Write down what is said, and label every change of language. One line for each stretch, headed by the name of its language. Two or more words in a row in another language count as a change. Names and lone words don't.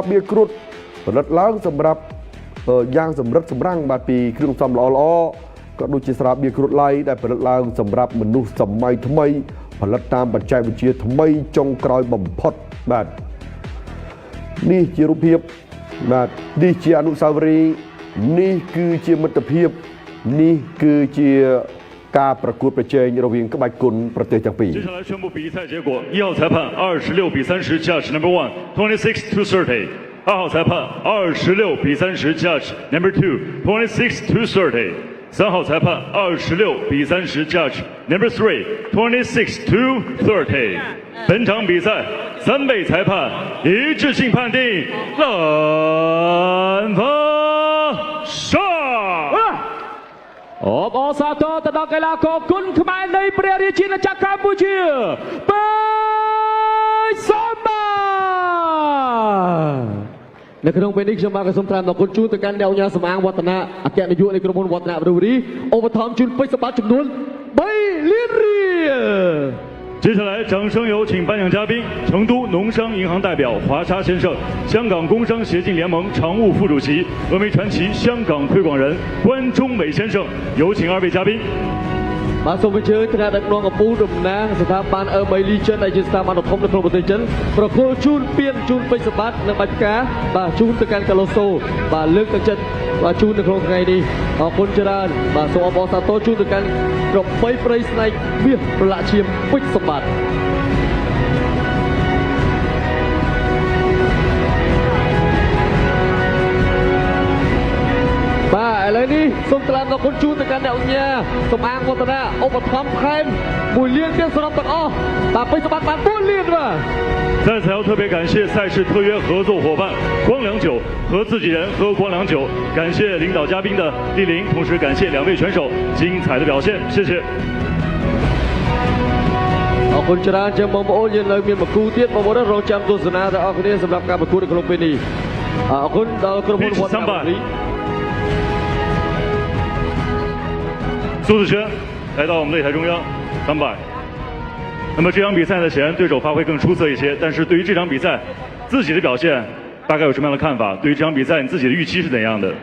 Khmer: បៀរគ្រុឌផលិតឡើងសម្រាប់យ៉ាងសម្រិតសម្រាំងបាទពីគ្រឿងផ្សំល្អក៏ដូចជាស្រាបៀរគ្រុឌឡៃដែលផលិតឡើងសម្រាប់មនុស្សសម័យថ្មីផលិតតាមបច្ចេកវិទ្យាថ្មីចុងក្រោយបំផុតបាទនេះជារូបភាពបាទនេះជាអនុស្សាវរីយ៍នេះគឺជាមិត្តភាពនេះគឺជាការប្រកួតប្រជែងរវាងក្បាច់គុណប្រទេសទាំងពីរ
Chinese: 接下来宣布比赛结果：1号裁判26比30 ，
English: Judge number 1 26 to 30。
Chinese: 2 号裁判26比30 ，
English: Judge number 2 26 to 30。
Chinese: 3号裁判26比30 ，
English: Judge number 3 26 to 30。
Chinese: 本场比赛3位裁判一致性判定蓝方胜。
Khmer: អបអសាទរទៅដល់កីឡាករគុណខ្មែរនៃព្រះរាជាណាចក្រកម្ពុជាពេជ្រសម្បត្តិនៅក្នុងពេលនេះខ្ញុំបាទក៏សូមថ្លែងអំណរគុណជូនទៅកាន់អ្នកអញ្ញាសម្អាងវឌ្ឍនៈអគ្គនាយកនៃក្រុមហ៊ុនវឌ្ឍនៈបរិវរីឧបត្ថម្ភជូនពេជ្រសម្បត្តិចំនួន3លានរៀល
Chinese: 接下来，掌声有请颁奖嘉宾：成都农商银行代表华沙先生，香港工商协进联盟常务副主席、峨眉传奇香港推广人关中伟先生。有请2位嘉宾。
Khmer: បាទសូមអញ្ជើញថ្នាក់ដឹកនាំកំពូលតំណាងស្ថាប័ន Early Legion ដែលជាស្ថាប័នធំនៅក្នុងប្រទេសចិនប្រគល់ជូនពានជូនពេជ្រសម្បត្តិនិងបាច់ផ្កាបាទជូនទៅកាន់កាឡូសូបាទលើកទឹកចិត្តបាទជូននៅក្នុងថ្ងៃនេះអរគុណច្រើនបាទសូមអបអរសាទរជូនទៅកាន់ក្របីព្រៃស្នែកមាសប្រឡាក់ឈាមពេជ្រសម្បត្តិ បាទឥឡូវនេះសូមថ្លែងអំណរគុណជូនទៅកាន់អ្នកអញ្ញាសម្អាងវឌ្ឍនៈឧបត្ថម្ភថែម1លានទៀតសរុបទាំងអស់បាទពេជ្រសម្បត្តិបាន4លានបាទ
Chinese: 在此要特别感谢赛事特约合作伙伴光良酒和自己人喝光良酒，感谢领导嘉宾的莅临，同时感谢2位选手精彩的表现，谢谢。
Khmer: អរគុណច្រើនចាំបងប្អូនយើងនៅមានបកគូទៀតបងប្អូនរងចាំទស្សនាទាំងអស់គ្នាសម្រាប់ការប្រកួតនៅក្នុងពេលនេះអរគុណដល់ក្រុមហ៊ុនវឌ្ឍនៈ
Chinese: 苏子轩来到我们擂台中央300。那么这场比赛呢，显然对手发挥更出色一些，但是对于这场比赛自己的表现，大概有什么样的看法？对于这场比赛，你自己的预期是怎样的？